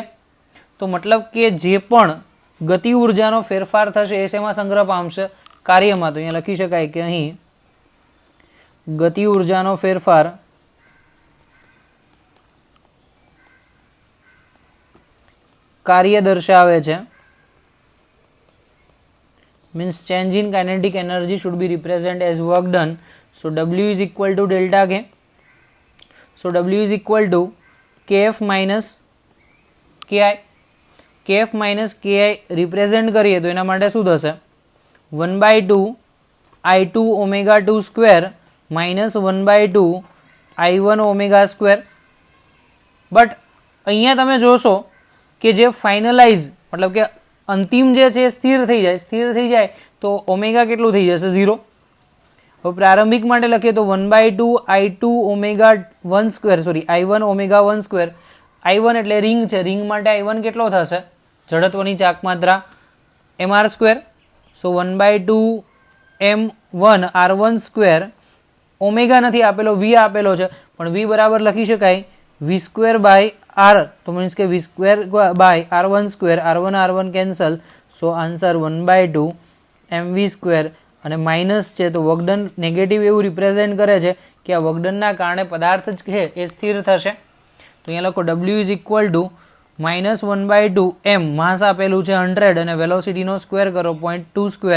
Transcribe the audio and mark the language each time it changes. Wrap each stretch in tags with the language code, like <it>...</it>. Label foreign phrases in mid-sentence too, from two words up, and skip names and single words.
<gu>તો મતલબ કે જે પણ ગતિ ઉર્જાનો ફેરફાર થશે એ શેમાં સંગ્રહ પામશે? કાર્યમાં. તો અહીંયા લખી શકાય કે અહીં ગતિ ઉર્જાનો ફેરફાર કાર્ય દર્શાવે છે,</gu> <en>means change in kinetic energy should be represented as work done. So W is equal to delta K. So W is equal to Kf minus Ki. Kf minus Ki represent</en> <gu>કરીએ તો એના માટે શું થશે?</gu> <en>1/2 I2 omega 2 square minus 1/2 I1 omega square.</en> <gu>બટ અહીંયા તમે જોશો કે જે ફાઇનલાઇઝ મતલબ કે અંતિમ જે છે સ્થિર થઈ જાય તો ઓમેગા કેટલું થઈ જશે? 0. હવે પ્રારંભિક માટે લખીએ તો 1/2</gu> <en>I2 omega 1 square</en> <gu>સોરી</gu> <en>I1 omega 1 square.</en> <gu>I1 એટલે રિંગ છે, રિંગ માટે I1 કેટલો થશે? જડત્વની ચાક માત્રા</gu> <en>mr square. સો 1/2 m1 r1 square.</en> <gu>ઓમેગા નથી આપેલો, v આપેલો છે, પણ v બરાબર લખી શકાય</gu> <en>v square by r.</en> <gu>તો મીન્સ કે</gu> <en>v square by r1 square, r1 r1 કેન્સલ. so answer 1/2 mv square.</en> <gu>અને માઇનસ છે તો</gu> <en>workdone negative</en> <gu>એવું રિપ્રેઝેન્ટ કરે છે કે આ વર્કડનના કારણે પદાર્થ જ છે એ સ્થિર થશે. તો અહીંયા લખો</gu> <en>w is equal to minus 1/2 m,</en> <gu>માસ આપેલું છે 100 અને</gu> <en>velocityનો square</en> <gu>કરો 0.2 સ્ક્વેર.</gu>